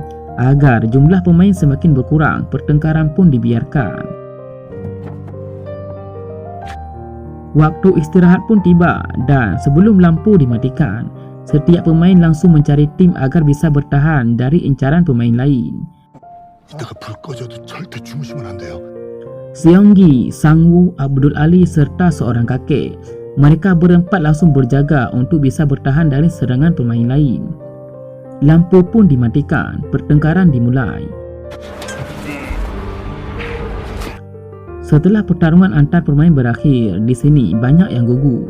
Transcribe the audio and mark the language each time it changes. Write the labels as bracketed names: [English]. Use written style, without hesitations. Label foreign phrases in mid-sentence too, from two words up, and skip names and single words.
[Indonesian] Agar jumlah pemain semakin berkurang, pertengkaran pun dibiarkan. Waktu istirahat pun tiba dan sebelum lampu dimatikan, setiap pemain langsung mencari tim agar bisa bertahan dari incaran pemain lain. [Korean] 이따가 불 꺼져도 절대 주무시면 안 돼요. [Indonesian] Seonggi, Sang-woo, Abdul Ali serta seorang kakek, mereka berempat langsung berjaga untuk bisa bertahan dari serangan pemain lain. Lampu pun dimatikan, pertengkaran dimulai. Setelah pertarungan antar pemain berakhir, di sini banyak yang gugur.